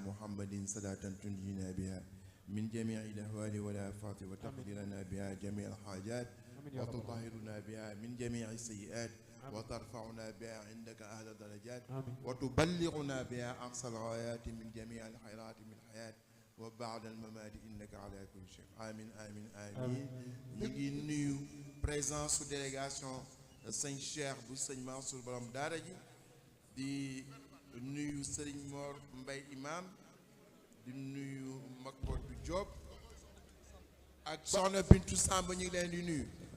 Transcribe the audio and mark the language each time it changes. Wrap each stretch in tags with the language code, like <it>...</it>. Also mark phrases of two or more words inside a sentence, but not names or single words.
<ar>محمد صلاة تنجينا بها من جميع الأهوال والآفات وتقضي لنا بها جميع الحاجات وتطهرنا بها من جميع السيئات وترفعنا بها عندك أهل الدرجات وتبلغنا بها أقصى الغايات من جميع الخيرات من الحياة وبعد الممات إنك على كل شيء آمين آمين آمين</ar> <wo>amin ñu ngi nuyu présence su délégation sëñ Cheikh bu sëñ Mansour borom daara ji di nuyu Serigne Mor Mbay imam di nuyu Makboot bu Diop ak soxna Bintu Samb ñu ngi leen di nuyu</wo>